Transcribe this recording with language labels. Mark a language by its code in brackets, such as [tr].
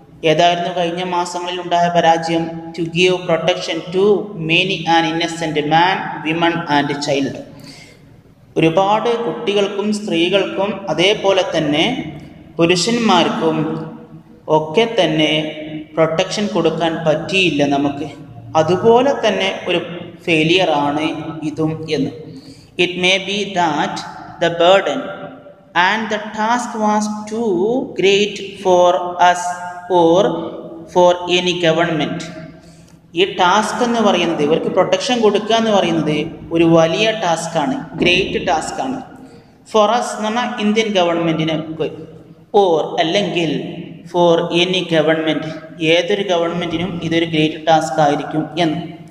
[ml] ഏതായിരുന്നു കഴിഞ്ഞ മാസങ്ങളിൽ ഉണ്ടായ പരാജയം? [en] to give protection to many and innocent man, women and child, [ml] ഒരുപാട് കുട്ടികൾക്കും സ്ത്രീകൾക്കും അതേപോലെ തന്നെ പുരുഷന്മാർക്കും ഒക്കെ തന്നെ പ്രൊട്ടക്ഷൻ കൊടുക്കാൻ പറ്റിയില്ല നമുക്ക്. അതുപോലെ തന്നെ ഒരു ഫെയിലിയറാണ് ഇതും എന്ന്. [en] It may be that the burden and the task was too great for us or for any government. [ml] ഈ ടാസ്ക് എന്ന് പറയുന്നത്, ഇവർക്ക് പ്രൊട്ടക്ഷൻ കൊടുക്കുക എന്ന് പറയുന്നത് ഒരു വലിയ ടാസ്ക്കാണ്, ഗ്രേറ്റ് ടാസ്ക്കാണ്. [en] for us [ml] എന്ന് പറഞ്ഞാൽ ഇന്ത്യൻ ഗവൺമെൻറ്റിന്, ഓർ അല്ലെങ്കിൽ [en] for any government, [ml] ഏതൊരു ഗവൺമെൻറ്റിനും ഇതൊരു ഗ്രേറ്റ് ടാസ്ക് ആയിരിക്കും എന്ന്.